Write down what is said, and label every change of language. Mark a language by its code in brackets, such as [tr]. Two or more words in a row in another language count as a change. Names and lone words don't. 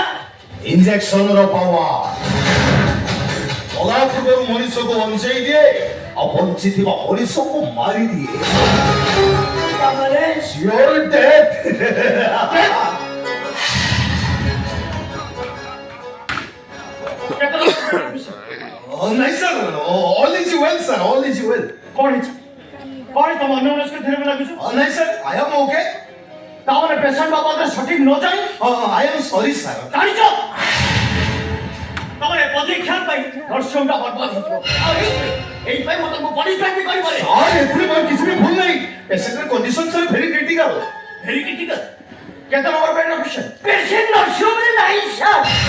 [or] ଇଞ୍ଜେକ୍ସନର ପାୱାର ଗଲା ପୂର୍ବରୁ ମଣିଷକୁ ବଞ୍ଚେଇ ଦିଏ, ଆଉ ବଞ୍ଚିଥିବା ମଣିଷକୁ ମାରିଦିଏ। ତାପରେ [en] Your death. [or] ନାଇଁ ସାର୍, [en] all is well sir, all is well. [or] କଣ ହେଇଛି? କଣ ତମ ଅନ୍ୟମନସ୍କ ଧୀରେ ଲାଗୁଛୁ? ନାଇଁ ସାର୍, [en] I am okay. [or] ତାମାନେ ପେସେଣ୍ଟ ବାବଦରେ ସଠିକ ନ ଜାଣି [en] I am sorry sir. [or] ଜାଣିଛ ତମର ପରୀକ୍ଷା ପାଇଁ ଦର୍ଶନଟା ବର୍ବାଦ ହେଇଯିବ। ଆଉ ଏଇଥିପାଇଁ ମୁଁ ତମକୁ ପନିଶମେଣ୍ଟ ବି କରିପାରେ। ସାର୍, ଏଥିରେ ମୋର କିଛି ବି ଭୁଲ ନାହିଁ। ପେସେଣ୍ଟର କଣ୍ଡିସନ ସାର୍ [en] very critical. very critical. [or] କେତେ ନମ୍ବର ବେଡ୍ ରଖିଛ? ପେସେଣ୍ଟ ନର୍ସିଂହୋମରେ ନାହିଁ ସାର୍।